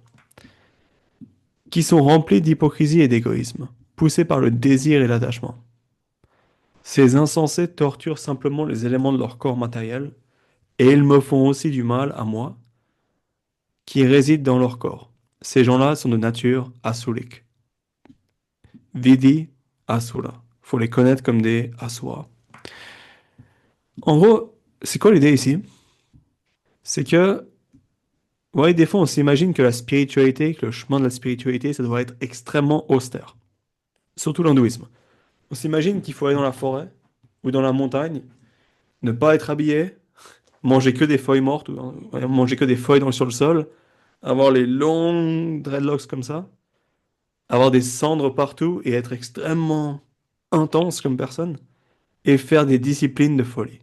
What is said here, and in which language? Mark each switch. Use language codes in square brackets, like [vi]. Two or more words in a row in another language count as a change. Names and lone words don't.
[fr] Qui sont remplis d'hypocrisie et d'égoïsme, poussés par le désir et l'attachement. Ces insensés torturent simplement les éléments de leur corps matériel, et ils me font aussi du mal à moi, qui réside dans leur corps. Ces gens-là sont de nature asurik. [sa] Vidi asura. [fr] Faut les connaître comme des asuras. En gros, c'est quoi l'idée ici? C'est que, ouais, des fois, on s'imagine que la spiritualité, que le chemin de la spiritualité, ça doit être extrêmement austère. Surtout l'hindouisme. On s'imagine qu'il faut aller dans la forêt ou dans la montagne, ne pas être habillé, manger que des feuilles mortes, ou manger que des feuilles sur le sol, avoir les longs dreadlocks comme ça, avoir des cendres partout et être extrêmement intense comme personne, et faire des disciplines de folie.